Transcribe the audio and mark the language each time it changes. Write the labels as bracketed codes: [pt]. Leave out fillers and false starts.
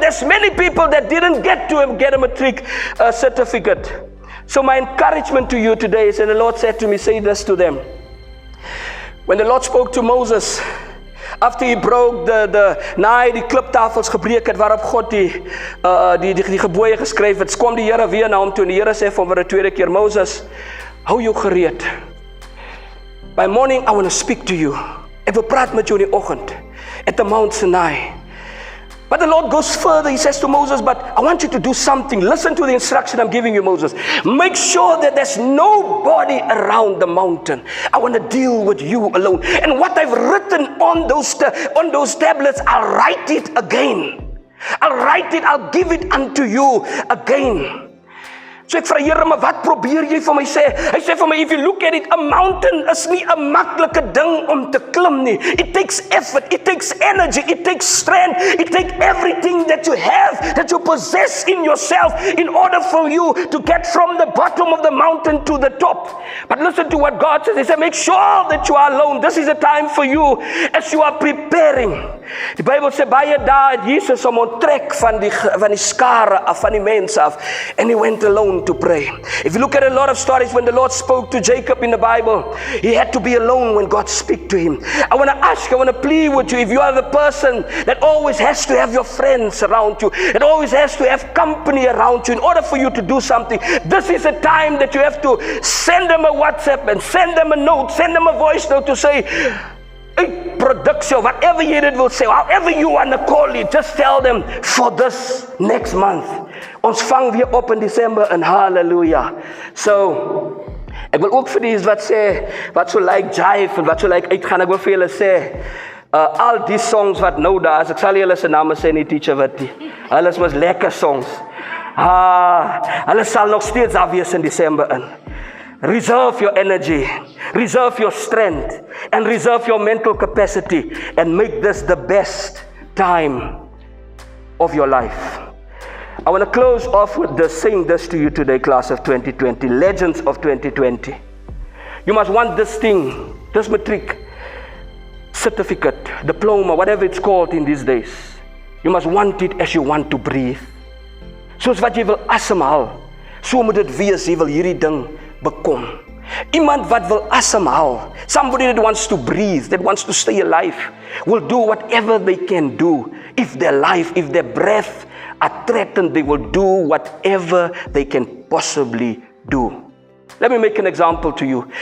[en] There's many people that didn't get a matric certificate. So my encouragement to you today is, and the Lord said to me, say this to them. When the Lord spoke to Moses, after he broke [af] na hy die kliptafels gebreek het waarop God die gebooie geskryf het, kom die Here weer na hom toe en die Here sê vir hom vir 'n tweede keer, Moses, hou jou gereed. [en] By morning I want to speak to you. [af] Ek wil praat met jou in die oggend [en] at the Mount Sinai. But the Lord goes further. He says to Moses, but I want you to do something. Listen to the instruction I'm giving you, Moses. Make sure that there's nobody around the mountain. I want to deal with you alone. And what I've written on those tablets, I'll write it again. I'll write it, I'll give it unto you again. [af] So ek vra Here, maar wat probeer jy vir my sê? Hy sê vir my, [en] if you look at it, a mountain is [af] nie 'n maklike ding om te klim nie. [en] It takes effort, it takes energy, it takes strength, it takes everything that you have, that you possess in yourself in order for you to get from the bottom of the mountain to the top. But listen to what God says. He said, make sure that you are alone. This is a time for you as you are preparing. [af] Die Bybel sê baie dae het Jesus hom onttrek van die skare af, van die mense af, [en] and he went alone to pray. If you look at a lot of stories, when the Lord spoke to Jacob in the Bible, he had to be alone when God spoke to him. I want to plead with you, if you are the person that always has to have your friends around you, that always has to have company around you in order for you to do something, this is a time that you have to send them a WhatsApp and send them a note, send them a voice note to say, hey, production, whatever you will say, however you want to call it, just tell them for this next month. [af] Ons vang weer op in December en hallelujah. So, ek wil ook vir die wat sê, wat so like jive en wat so like uitgaan, ek wil vir julle sê, al die songs wat nou daar is, ek sal julle se name sê nie, teacher wat die, hulle is mos lekker songs. Hulle sal nog steeds daar wees in December in. [en] Reserve your energy, reserve your strength, and reserve your mental capacity, and make this the best time of your life. I want to close off with saying this to you today, class of 2020, legends of 2020. You must want this thing, this matric certificate, diploma, whatever it's called in these days. You must want it as you want to breathe. [af] Soos wat jy wil asemhaal, so moet dit wees, jy wil hierdie ding bekom. Iemand wat wil asemhaal, [en] somebody that wants to breathe, that wants to stay alive, will do whatever they can do. If their life, if their breath are threatened, they will do whatever they can possibly do. Let me make an example to you.